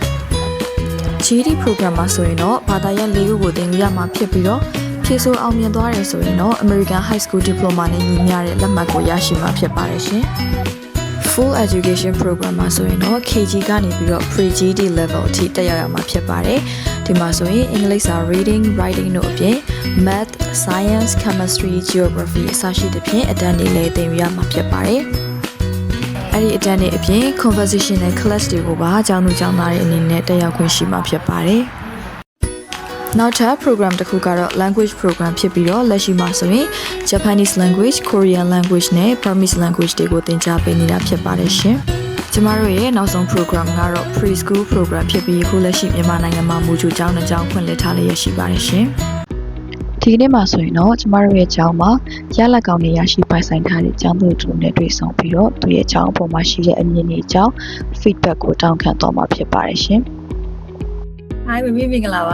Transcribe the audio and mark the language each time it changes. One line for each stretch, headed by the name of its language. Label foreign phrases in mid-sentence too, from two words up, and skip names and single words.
English: GED program
Burmese: မှာဆိုရင်တော့ဘာသာရပ်၄ခုကိုသင်ယူရမှာဖြစ်ပြီးတော့ဖြည့်ဆို့အောင်မြင်သွားတယ်ဆိုရင်တော့ American High School Diploma နဲ့ညီမျှတဲ့လက်မှတ်ကိုရရှိမှာဖြစ်ပါတယ်ရှင်
English: Full Education program
Burmese: မှာဆိုရင်တော့ KG ကနေပြီးတော့
English: Pre-GED level
Burmese: အထိ တက်ရောက်ရမှာဖြစ်ပါတယ်ဒီမှာဆိုရင်အင်္ဂလိပ်စာ
English: reading, writing
Burmese: တို့အပြင်
English: math, science, chemistry, geography
Burmese: အစရှိသဖြင့်အတန်းတွေလည်းသင်ယူရမှာဖြစ်ပါတယ်အဲ့ဒီအတန်းတွေအပြင်
English: conversational class
Burmese: တွေကိုပါကျောင်းသူကျောင်းသားတွေအနေနဲ့တက်ရောက်ခွင့်ရှိမှာဖြစ်ပါတယ်နောက်ထပ် program တစ်ခုကတော့
English: language program
Burmese: ဖြစ်ပြီးတော့လက်ရှိမှာဆိုရင် Japanese
English: language, Korean language
Burmese: နဲ့
English: Burmese language
Burmese: တွေကိုသင်ကြားပေးနေတာဖြစ်ပါတယ်ရှင်ကျမတို့ရဲ့နောက်ဆုံး program ကတော့
English: preschool program
Burmese: ဖြစ်ပြီးခုလက်ရှိမြန်မာနိုင်ငံမှာမူကြိုကျောင်းတစ်ကျောင်းဖွင့်လှစ်ထားလျက်ရှိပါတယ်ရှင်ဒီကနေ့မှာဆိုရင်တော့ကျမတို့ရဲ့ကျောင်းမှာရလက်ကောင်တွေရရှိပိုင်ဆိုင်ထားတဲ့ကျောင်းသူတို့နဲ့တွေ့ဆုံပြီးတော့သူရဲ့ကျောင်းအပေါ်မှာရှိတဲ့အမြင်တွေအကြောင်း feedback ကိုတောင်းခံသွားမှာဖြစ်ပါတယ်ရှင် Hi မမင်္ဂလာပါ